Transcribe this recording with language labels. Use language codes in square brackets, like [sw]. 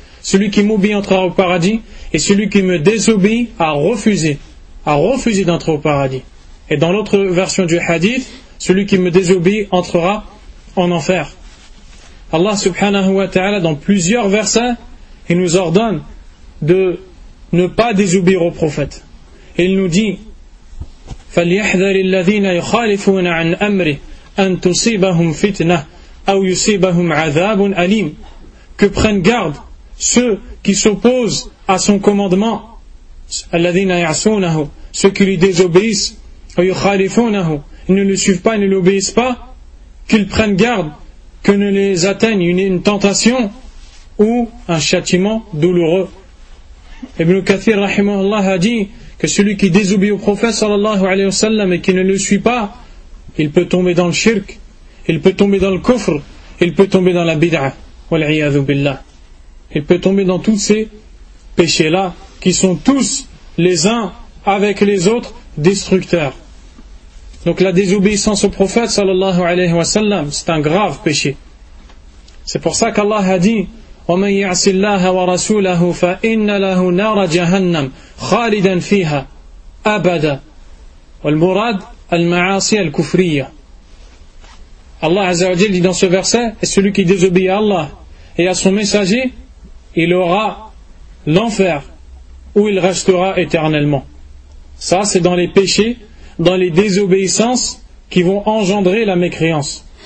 [fr] Celui qui m'obéit entrera au paradis. Et celui qui me désobéit a refusé d'entrer au paradis. Et dans l'autre version du hadith, celui qui me désobéit entrera en enfer. Allah subhanahu wa ta'ala, dans plusieurs versets, il nous ordonne de ne pas désobéir au prophète. Il nous dit: [ar] فَلْيَحْذَرِ الَّذِينَ يُخَالِفُونَ عَنْ أَمْرِ أَنْ تُصِيبَهُمْ فِتْنَةً أَوْ يُصِيبَهُمْ عَذَابٌ أَلِيمٌ. [fr] Que prennent garde ceux qui s'opposent à son commandement, ceux qui lui désobéissent, ils ne le suivent pas, ils ne l'obéissent pas, qu'ils prennent garde que ne les atteigne une tentation ou un châtiment douloureux. Ibn Kathir rahimahullah a dit que celui qui désobéit au prophète sallallahu alayhi wa sallam et qui ne le suit pas, il peut tomber dans le shirk, il peut tomber dans le kufr, il peut tomber dans la bid'a, [ar] wal'iyadhu billah. [fr] Il peut tomber dans toutes ces péchés-là, qui sont tous, les uns avec les autres, destructeurs. Donc la désobéissance au prophète, sallallahu alayhi wa sallam, c'est un grave péché. C'est pour ça qu'Allah a dit: [ar] وَمَنْ يَعْصِ اللَّهَ وَرَسُولَهُ فَإِنَّ لَهُ نَارَ جَهَنَّمْ خَالِدًا فِيهَا أَبَدًا وَالْمُرَادْ الْمَعَاصِ الْكُفْرِيَّ. [fr] Allah Azza wa Jalla dit dans ce verset: et celui qui désobéit à Allah et à son messager, il aura l'enfer où il restera éternellement. Ça, c'est dans les péchés, dans les désobéissances qui vont engendrer la mécréance.